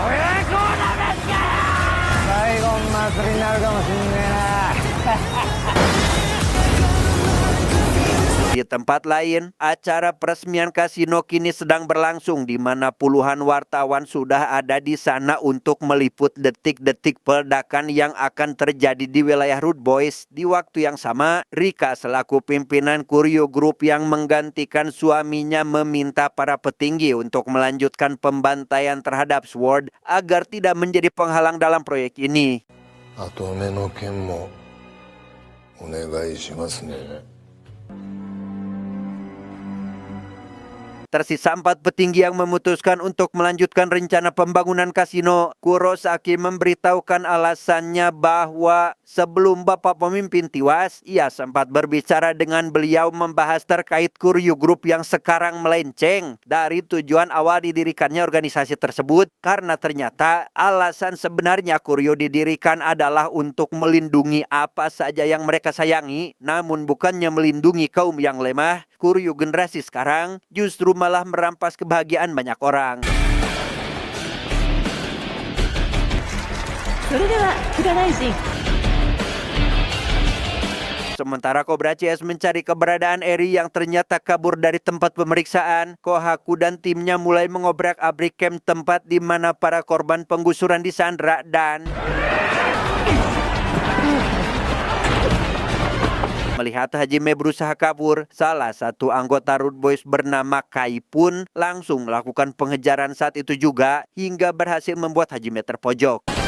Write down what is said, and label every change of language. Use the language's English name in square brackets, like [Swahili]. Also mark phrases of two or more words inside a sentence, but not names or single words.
[Indonesian] Di tempat lain, acara peresmian kasino kini sedang berlangsung di mana puluhan wartawan sudah ada di sana untuk meliput detik-detik peledakan yang akan terjadi di wilayah Rude Boys. Di waktu yang sama, Rika selaku pimpinan Kuryu Group yang menggantikan suaminya meminta para petinggi untuk melanjutkan pembantaian terhadap Sword agar tidak menjadi penghalang dalam proyek ini. [Japanese] あと目の件もお願いしますね。 [Indonesian] Tersisa 4 petinggi yang memutuskan untuk melanjutkan rencana pembangunan kasino. Kurosaki memberitahukan alasannya bahwa sebelum Bapak Pemimpin tewas, ia sempat berbicara dengan beliau membahas terkait Kuryu Group yang sekarang melenceng dari tujuan awal didirikannya organisasi tersebut. Karena ternyata alasan sebenarnya Kuryu didirikan adalah untuk melindungi apa saja yang mereka sayangi, namun bukannya melindungi kaum yang lemah. Kuryu generasi sekarang justru malah merampas kebahagiaan banyak orang. [Japanese] それでは福田大臣。 [Indonesian] Sementara Cobra CS mencari keberadaan Eri yang ternyata kabur dari tempat pemeriksaan, Kohaku dan timnya mulai mengobrak-abrik camp tempat di mana para korban penggusuran disandra dan melihat Hajime berusaha kabur, salah satu anggota Rude Boys bernama Kai pun langsung melakukan pengejaran saat itu juga hingga berhasil membuat Hajime terpojok.